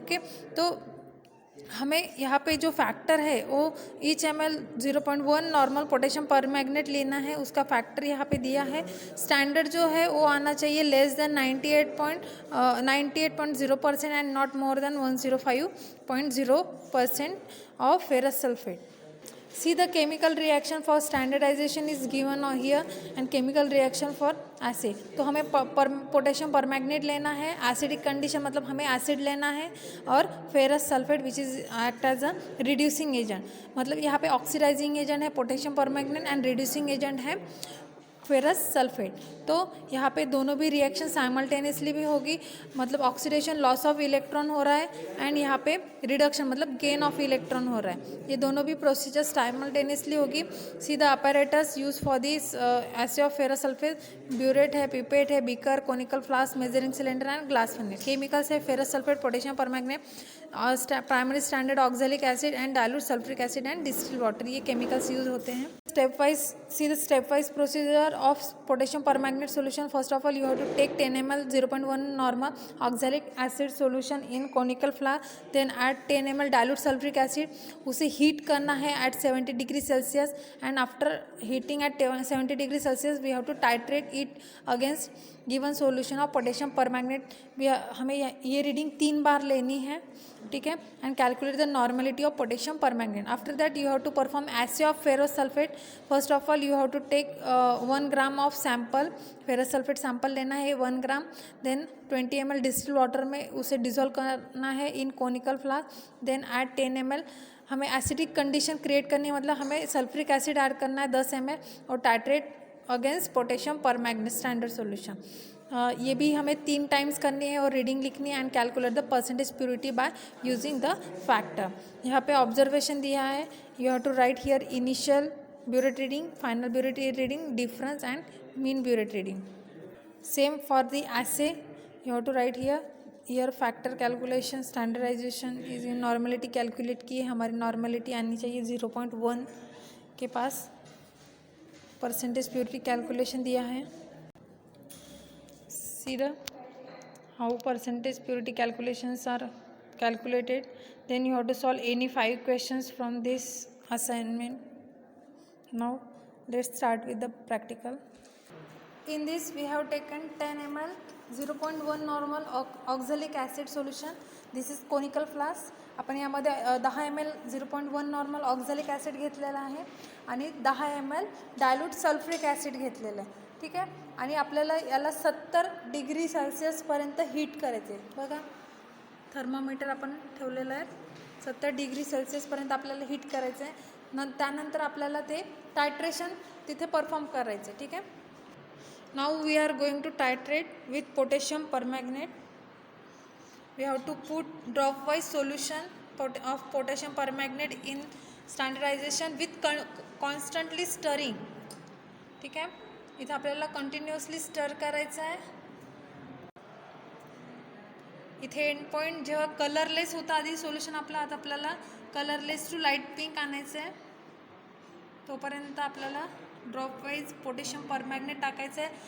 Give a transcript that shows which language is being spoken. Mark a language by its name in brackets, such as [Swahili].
[Hindi] Okay, तो हमें यहाँ पे जो फैक्टर है वो ईच ml 0.1 नॉर्मल पोटेशियम परमैग्नेट लेना है. उसका फैक्टर यहाँ पे दिया है. स्टैंडर्ड जो है वो आना चाहिए [English] Less than 98.0% and not more than 105.0% of ferrous sulphate. See the chemical reaction for standardization is given here and chemical reaction for assay. [Hindi] तो हमें पोटेशियम परमैग्नेट लेना है. एसिडिक कंडीशन मतलब हमें एसिड लेना है और ferrous sulphate [English] Which is act as a reducing agent. [Hindi] मतलब यहाँ पे ऑक्सीडाइजिंग एजेंट है पोटेशियम परमैग्नेट एंड रिड्यूसिंग एजेंट है फेरस सल्फेट. तो यहाँ पे दोनों भी रिएक्शन साइमल्टेनियसली भी होगी. मतलब ऑक्सीडेशन लॉस ऑफ इलेक्ट्रॉन हो रहा है एंड यहाँ पे रिडक्शन मतलब गेन ऑफ इलेक्ट्रॉन हो रहा है. ये दोनों भी प्रोसीजर साइमल्टेनियसली होगी. [English] See the apparatus use for this assay of ferrous sulphate. [Hindi] Burette है, पिपेट है, beaker, conical flask, measuring cylinder and glass funnel. Chemicals है ferrous sulphate, potassium परमैग्नेट, primary standard oxalic acid and dilute sulphuric acid and distilled water. ये chemicals use होते हैं. [English] Step wise, see the step wise procedure of potassium permanganate solution. First of all, you have to take 10 ml 0.1 normal oxalic acid solution in conical flask. Then add 10 ml dilute sulfuric acid. [Hindi] उसे heat करना है [English] at 70 degree Celsius and after heating at 70 degree Celsius we have to titrate it against given solution of potassium permanganate. [Hindi] हमें ये reading 3 बार लेनी है, ठीक है. [English] And calculate the normality of potassium permanganate. After that you have to perform assay of ferrous sulphate. First of all you have to take 1 gram of sample. [Hindi] Ferrous sulphate sample लेना है 1 ग्राम. Then 20 ml distil water में उसे dissolve करना है इन conical flask. Then add 10 ml. हमें acidic condition create करनी है, मतलब हमें सल्फ्रिक एसिड ऐड करना है 10 ml और [English] Titrate against potassium permanganate standard solution. [Hindi] ये भी हमें 3 टाइम्स करनी है और रीडिंग लिखनी है [English] And calculate the percentage purity by using the factor. [Hindi] यहाँ पे ऑब्जर्वेशन दिया है. [English] You have to write here initial burette reading, final burette reading, difference and mean burette reading. Same for the assay you have to write here factor calculation. [Hindi] Standardisation is in normality calculate की है. हमारी normality आनी चाहिए 0.1 के पास. Percentage purity calculation दिया है. [English] See the how percentage purity calculations are calculated. Then you have to solve any 5 questions from this assignment. Now let's start with the practical. In this we have taken 10 ml 0.1 normal oxalic acid solution. This is conical flask. [Marathi] आपण यामध्ये 10 ml 0.1 normal oxalic acid घेतलेला आहे आणि 10 ml dilute sulphuric acid घेतलेलं आहे, ठीक आहे. आणि आपल्याला याला 70 डिग्री सेल्सियसपर्यंत हीट करायचे आहे. बघा थर्मोमीटर आपण ठेवलेलं आहे. 70 डिग्री सेल्सियसपर्यंत आपल्याला हीट करायचं आहे. त्यानंतर आपल्याला ते टायट्रेशन तिथे परफॉर्म करायचं, ठीक आहे. [English] Now we are going to titrate with potassium permanganate. we have to put drop wise solution of potassium permanganate in standardization with constantly stirring. [Marathi] ठीक आहे, इथे आपल्याला कंटिन्युअसली स्टर करायचं आहे. इथे एंड पॉईंट जेव्हा कलरलेस होता आधी सोल्युशन आपलं, आता आपल्याला कलरलेस टू लाईट पिंक आणायचं आहे. तोपर्यंत आपल्याला ड्रॉप वाईज पोटॅशियम परमॅग्नेट टाकायचं आहे.